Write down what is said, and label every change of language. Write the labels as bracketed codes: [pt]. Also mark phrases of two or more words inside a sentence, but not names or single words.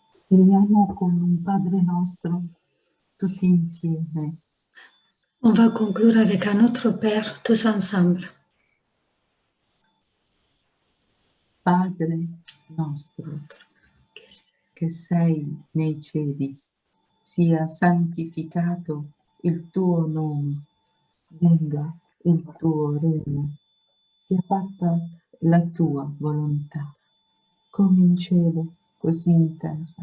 [it] Finiamo con un Padre nostro tutti insieme. [fr] On va conclure avec un autre Père, tous ensemble. [it] Padre nostro, che sei nei cieli, sia santificato il tuo nome, venga il tuo regno, sia fatta la tua volontà, come in cielo, così in terra.